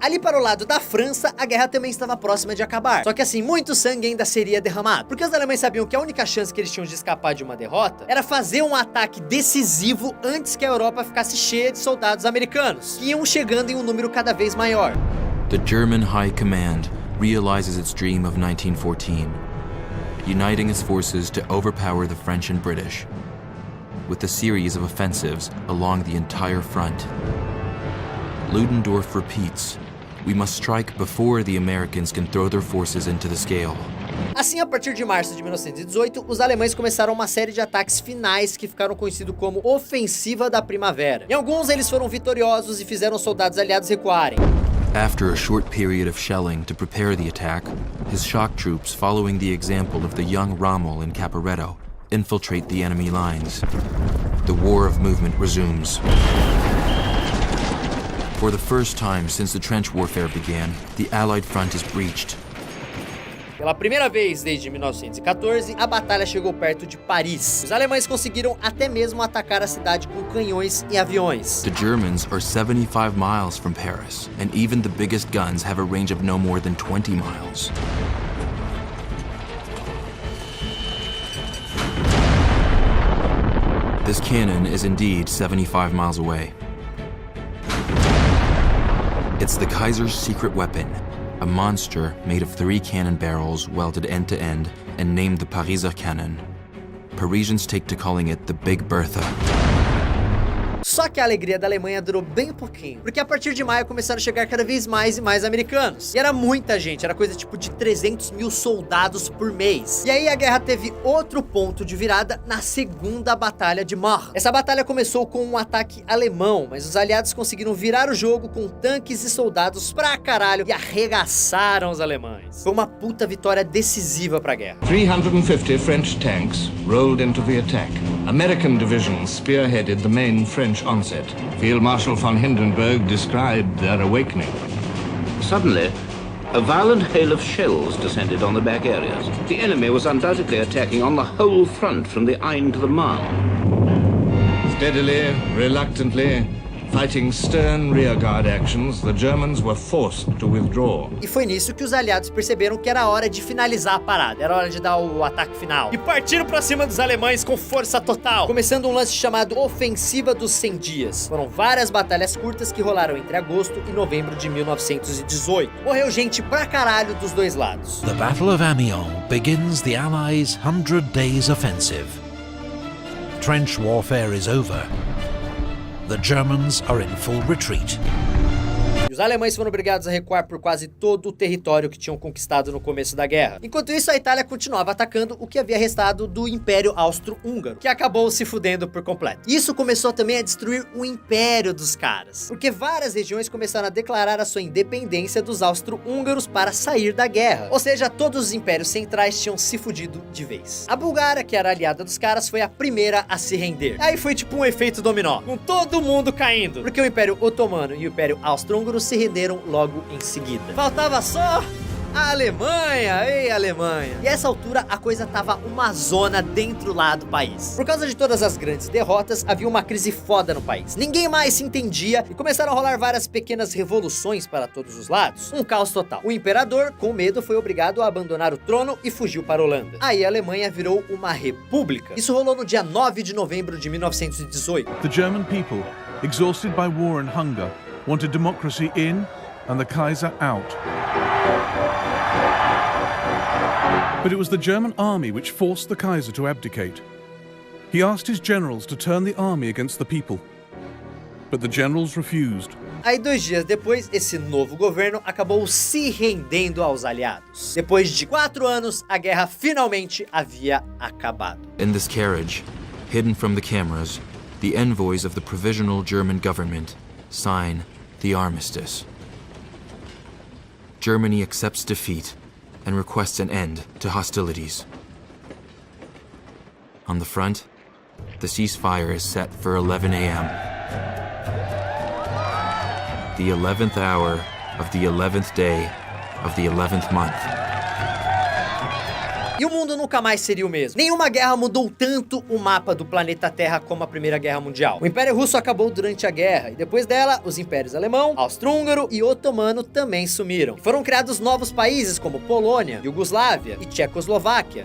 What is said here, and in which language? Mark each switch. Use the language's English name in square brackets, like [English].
[Portuguese] Ali para o lado da França, a guerra também estava próxima de acabar. Só que assim, muito sangue ainda seria derramado. Porque os alemães sabiam que a única chance que eles tinham de escapar de uma derrota era fazer um ataque decisivo antes que a Europa ficasse cheia de soldados americanos, que iam chegando em um número cada vez maior. [English] The German High Command realizes its dream of 1914, uniting its forces to overpower the French and British, with a series of offensives along the entire front. Ludendorff repeats, "We must strike before the Americans can throw their forces into the scale." [Portuguese] Assim, a partir de março de 1918, os alemães começaram uma série de ataques finais que ficaram conhecidos como Ofensiva da Primavera. Em alguns, eles foram vitoriosos e fizeram os soldados aliados recuarem. [English] After a short period of shelling to prepare the attack, his shock troops, following the example of the young Rommel in Caporetto, infiltrate the enemy lines. The war of movement resumes. For the first time since the trench warfare began, the Allied front is breached. [Portuguese] Pela primeira vez desde 1914, a batalha chegou perto de Paris. Os alemães conseguiram até mesmo atacar a cidade com canhões e aviões. [English] The Germans are 75 miles from Paris, and even the biggest guns have a range of no more than 20 miles. This cannon is indeed 75 miles away. It's the Kaiser's secret weapon, a monster made of 3 cannon barrels welded end to end and named the Pariser Cannon. Parisians take to calling it the Big Bertha. [Portuguese] Só que a alegria da Alemanha durou bem pouquinho, porque a partir de maio começaram a chegar cada vez mais e mais americanos. E era muita gente, era coisa tipo de 300 mil soldados por mês. E aí a guerra teve outro ponto de virada na Segunda Batalha de Marne. Essa batalha começou com um ataque alemão, mas os aliados conseguiram virar o jogo com tanques e soldados pra caralho e arregaçaram os alemães. Foi uma puta vitória decisiva pra guerra. [English] 350 French tanks rolled into the attack. American divisions spearheaded the main French onset. Field Marshal von Hindenburg described their awakening. Suddenly, a violent hail of shells descended on the back areas. The enemy was undoubtedly attacking on the whole front from the Aisne to the Marne. Steadily, reluctantly, fighting stern rearguard actions, the Germans were forced to withdraw. [Portuguese] E foi nisso que os aliados perceberam que era hora de finalizar a parada, era hora de dar o ataque final. E partiram pra cima dos alemães com força total, começando um lance chamado Ofensiva dos 100 Dias. Foram várias batalhas curtas que rolaram entre agosto e novembro de 1918. Morreu gente pra caralho dos dois lados. [English] The Battle of Amiens begins the Allies' 100 Days Offensive. Trench warfare is over. The Germans are in full retreat. [Portuguese] E os alemães foram obrigados a recuar por quase todo o território que tinham conquistado no começo da guerra. Enquanto isso, a Itália continuava atacando o que havia restado do Império Austro-Húngaro, que acabou se fudendo por completo. Isso começou também a destruir o império dos caras, porque várias regiões começaram a declarar a sua independência dos austro-húngaros para sair da guerra. Ou seja, todos os impérios centrais tinham se fudido de vez. A Bulgária, que era aliada dos caras, foi a primeira a se render. Aí foi tipo um efeito dominó, com todo mundo caindo, porque o Império Otomano e o Império Austro-Húngaro se renderam logo em seguida. Faltava só a Alemanha, ei Alemanha! E a essa altura a coisa tava uma zona dentro lá do país. Por causa de todas as grandes derrotas, havia uma crise foda no país. Ninguém mais se entendia e começaram a rolar várias pequenas revoluções para todos os lados. Um caos total. O imperador, com medo, foi obrigado a abandonar o trono e fugiu para a Holanda. Aí a Alemanha virou uma república. Isso rolou no dia 9 de novembro de 1918. [English] The German people, exhausted by war and hunger, wanted democracy in and the Kaiser out. But it was the German army which forced the Kaiser to abdicate. He asked his generals to turn the army against the people, but the generals refused. [Portuguese] Aí 2 dias depois, esse novo governo acabou se rendendo aos aliados. Depois de 4 anos, a guerra finalmente havia acabado. [English] In this carriage, hidden from the cameras, the envoys of the Provisional German government sign the armistice. Germany accepts defeat and requests an end to hostilities. On the front, the ceasefire is set for 11 a.m. The 11th hour of the 11th day of the 11th month. [Portuguese] E o mundo nunca mais seria o mesmo. Nenhuma guerra mudou tanto o mapa do planeta Terra como a Primeira Guerra Mundial. O Império Russo acabou durante a guerra, e depois dela, os impérios alemão, austro-húngaro e otomano também sumiram. E foram criados novos países como Polônia, Iugoslávia e Tchecoslováquia.